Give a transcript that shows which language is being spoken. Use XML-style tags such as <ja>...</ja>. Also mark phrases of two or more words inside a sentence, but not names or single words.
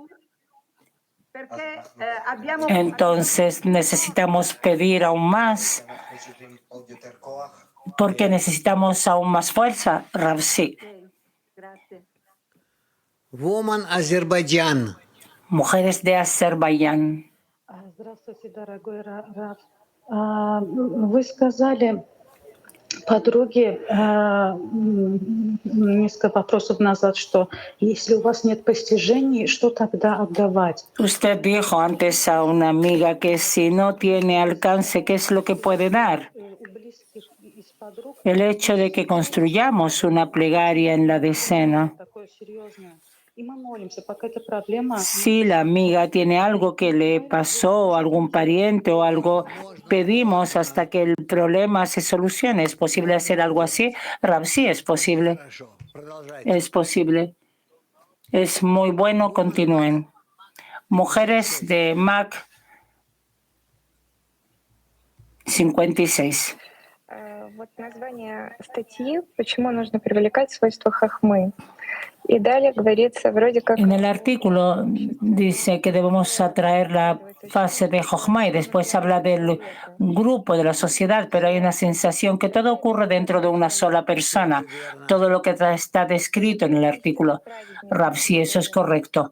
<es>Entonces necesitamos pedir aún más porque necesitamos aún más fuerza. Rav, sí. Woman Azerbaiyán. Mujeres de Azerbaiyán.</es> <ru>Здравствуйте, дорогой Рав. Вы сказали подруге несколько вопросов назад, что если у вас нет постижений, что тогда отдавать?</ru> <es>Usted dijo antes a una amiga que si no tiene alcance, ¿qué es lo que puede dar? El hecho de que construyamos una plegaria en la decena. Si la amiga tiene algo que le pasó, algún pariente o algo, pedimos hasta que el problema se solucione. ¿Es posible hacer algo así? Rav, sí, es posible. Es posible. Es muy bueno, continúen. Mujeres de MAC 56.</es> <ru>Вот название статьи «Почему нужно привлекать свойства хохмы». Y далее говорится вроде как...</ru> <es>En el artículo dice que debemos atraer la fase de Jochma y después habla del grupo, de la sociedad, pero hay una sensación que todo ocurre dentro de una sola persona. Todo lo que está descrito en el artículo. Rav, si eso es correcto.</es>